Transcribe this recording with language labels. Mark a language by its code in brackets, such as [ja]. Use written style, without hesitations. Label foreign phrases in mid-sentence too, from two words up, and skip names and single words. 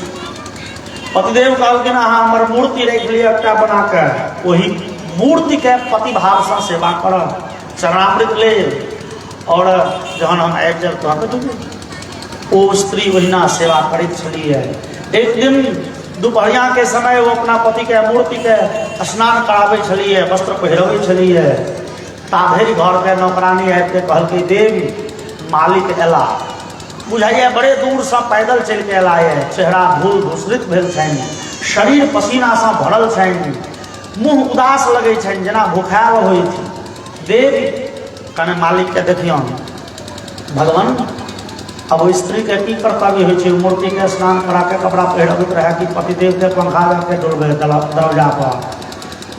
[mai] पतिदेव कहलखिन अहाँ हमर मूर्ति रख लिअ एकटा बना के, वही मूर्ति के पति भाव से सेवा करब, चरणामृत ले और जहन हम आबि जाब तहन ओ स्त्री वहीना सेवा करैत छलिए। एक दिन दोपहरिया के समय वो अपना पति के मूर्ति के स्नान कराबै छलिए, वस्त्र पहिरबै छलिए। ताधरि घर के नौकरानी आबि के कहलकै देवी मालिक एला, बुझाइए बड़े दूर से पैदल चल के एला है, चेहरा धूल धूसरित भेल छनि, शरीर पसीना से भरल छनि, मुँह उदास लगै छनि जेना भुखायल होइ थी। देवी कने मालिक के देखियौ भगवान अब वो स्त्री के की कर्तव्य होइ छै, मूर्ति के स्नान करा के कपड़ा पहिरबैत रहे कि पतिदेव के पंखा जाके डोलबे दरवाजा पर।